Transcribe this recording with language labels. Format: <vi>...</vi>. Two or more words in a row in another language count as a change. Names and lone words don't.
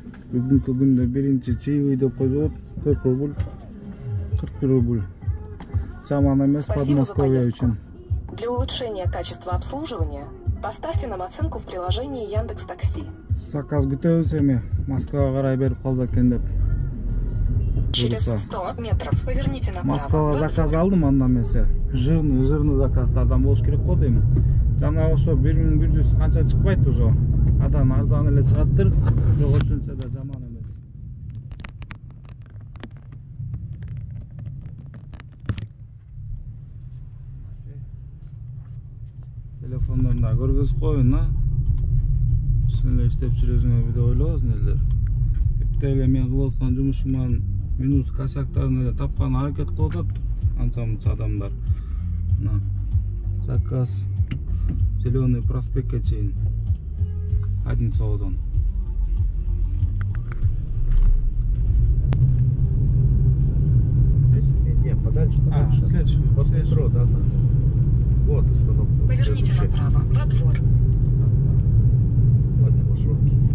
<ky>Бүгүнкү күндө биринчи чаевой деп койгон 40 рубль. 41 рубль. Жаман эмес Подмосковье үчүн.</ky> <ru>Для улучшения качества обслуживания поставьте нам оценку в приложении Яндекс.Такси.</ru> <ky>Заказ күтөбүз эми. Москвага карай берип калды экен деп.</ky> <ru>Через 100 метров поверните направо.</ru> <ky>Москвага заказ алдым, андан эмесе. Жирный заказдардан болуш керек го дейм. Жана ошо 1100 канча чыкпайт ошо. Адан арзан эле чыгаттыр. Бирок ошончо да жаман эмес. Телефондон да көргөзүп коеюн, а. Сен эле иштеп жүрөсүңөр деп ойлобосуң элдер. Эпте эле мен кылып аткан жумушуман минус косяктарын эле тапкан аракет кылып атат анча-мынча адамдар. Мына заказ Зеленый проспектке чейин Одинцовдон.</ky> <ru>Не, подальше. Следующий. Вот метро, да, там. Вот остановка. Поверните направо, во двор. Вот маршрутки.</ru>